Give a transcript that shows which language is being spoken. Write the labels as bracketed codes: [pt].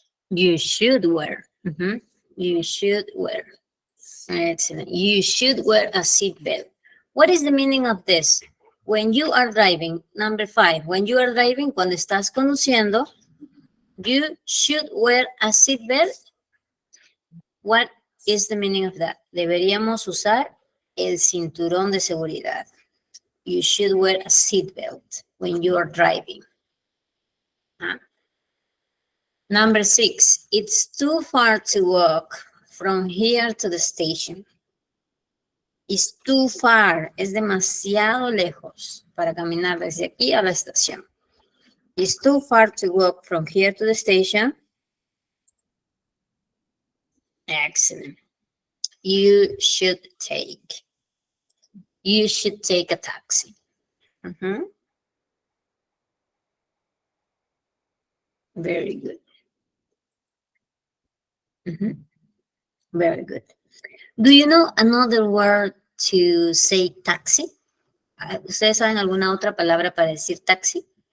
[en] You should wear. You should wear. Excellent. You should wear a seatbelt. What is the meaning of this? When you are driving, number 5, when you are driving, [es] cuando estás conduciendo, [en] you should wear a seatbelt. What is the meaning of that? [es] Deberíamos usar el cinturón de seguridad. [en] You should wear a seatbelt when you are driving. Number 6, it's too far to walk from here to the station. It's too far, [es] es demasiado lejos para caminar desde aquí a la estación. [en] It's too far to walk from here to the station. Excellent. You should take a taxi. Very good. Very good. Do you know another word to say taxi? [es] ¿Ustedes saben alguna otra palabra para decir taxi?